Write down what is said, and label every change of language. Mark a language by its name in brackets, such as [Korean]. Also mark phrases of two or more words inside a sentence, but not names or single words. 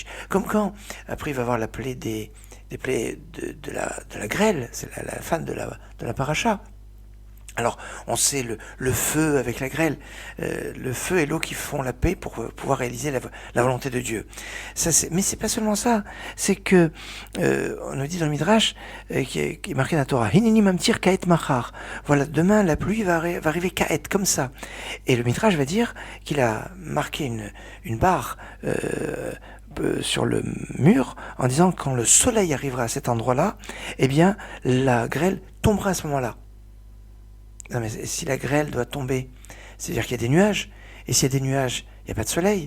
[French] Comme quand, après, il va avoir la plaie des plaies de la grêle, c'est la fin de la paracha. Alors, on sait le feu avec la grêle, le feu et l'eau qui font la paix pour pouvoir réaliser la volonté de Dieu. Mais c'est pas seulement ça, c'est que on nous dit dans le Midrash qui est marqué dans la Torah, [Hebrew] הנני ממטיר כעת מחר. [French] Voilà, demain la pluie va arriver kaet comme ça. Et le Midrash va dire qu'il a marqué une barre sur le mur en disant que quand le soleil arrivera à cet endroit-là, eh bien la grêle tombera à ce moment-là. Non mais si la grêle doit tomber, c'est-à-dire qu'il y a des nuages, et s'il y a des nuages, il n'y a pas de soleil.